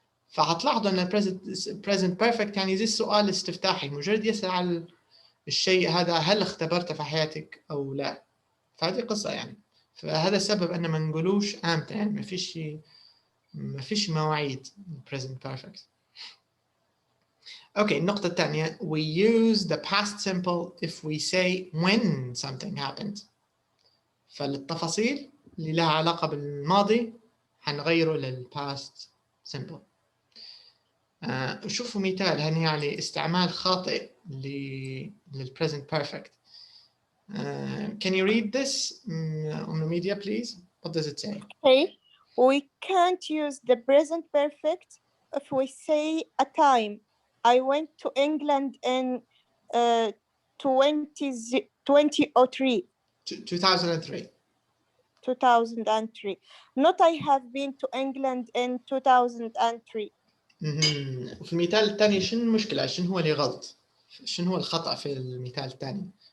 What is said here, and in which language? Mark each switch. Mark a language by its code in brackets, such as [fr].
[ar] فهتلاحظوا أن present perfect يعني زي السؤال الاستفتاحي مجرد يسأل على الشيء هذا هل اختبرته في حياتك أو لا. فهذه قصة يعني. فهذا السبب أن ما نقولوش أمتى يعني ما فيش مواعيد present perfect. [en] Okay, [ar] النقطة الثانية [en] we use the past simple if we say when something happened. [ar] فالتفاصيل اللي لها علاقة بالماضي حنغيره لل past simple. شوفوا مثال هنا يعني استعمال خاطئ لل present perfect. [en] Can you read this on the media please? What does it say? Okay. We can't use the present perfect if we say a time. I went to England in 2003. 2003. 2003. Not I have been to England in 2003. [ar] في المثال الثاني شنو المشكلة؟ شنو هو اللي غلط؟ شنو هو الخطأ في المثال الثاني؟